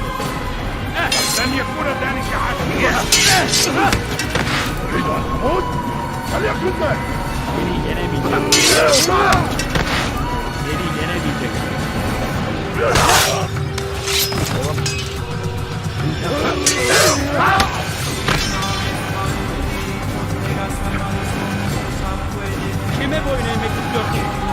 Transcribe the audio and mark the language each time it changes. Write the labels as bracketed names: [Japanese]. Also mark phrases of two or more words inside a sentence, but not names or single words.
[Arabic] لن يكون ذلك عاديا. تريد أن تموت؟ فليكن ذلك. [Turkish] Seni yenemeyeceksin. Seni yenemeyeceksin. Kime boyun eğmek istiyorsun?